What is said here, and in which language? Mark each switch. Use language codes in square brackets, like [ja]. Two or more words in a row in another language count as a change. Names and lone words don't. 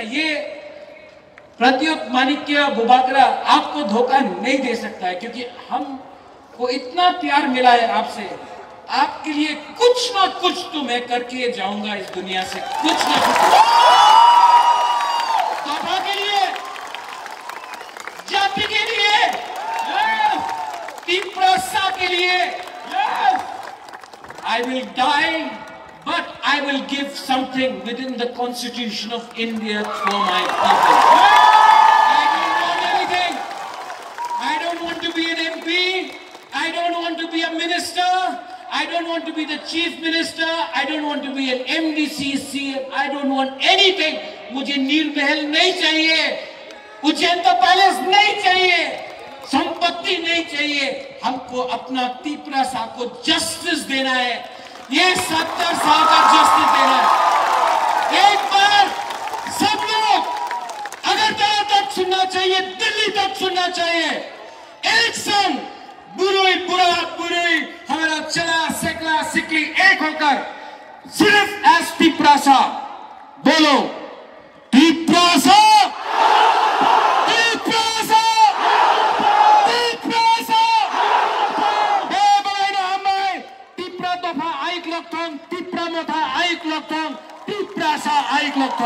[hi] ये प्रत्युत माणिक्य बुबाकरा आपको धोखा नहीं दे सकता है, क्योंकि हमको इतना प्यार मिला है आपसे। आपके लिए कुछ ना कुछ तो मैं करके जाऊंगा इस दुनिया से, कुछ ना कुछ। दोफा के लिए, जाति के लिए, तीप्रासा के लिए, [en] I will die, but I will give something within the Constitution of India for my people. I don't want anything. I don't want to be an MP. I don't want to be a minister. I don't want to be the chief minister. I don't want to be an MDC, CM. I don't want anything. [hi] मुझे नील महल नहीं चाहिए, उज्जैन का पैलेस नहीं चाहिए, संपत्ति नहीं चाहिए। हमको अपना तीप्रासा को जस्टिस देना है। ये 70 साल का जस्टिस देना है। एक बार सब लोग अगरतला तक सुनना चाहिए, दिल्ली तक सुनना चाहिए। एक संग [trp] बुरुई बुरा बुरुई [hi] हमारा [trp] चला सेकला सिकली [hi] एक होकर सिर्फ एस तीप्रासा बोलो, तीप्रासा, तीप्रासा, तीप्रासा। [trp] तीप्रा दोफा आइक लोकथों, तीप्रा मोथा आइक लोकथों, तीप्रासा आइक लोकथों।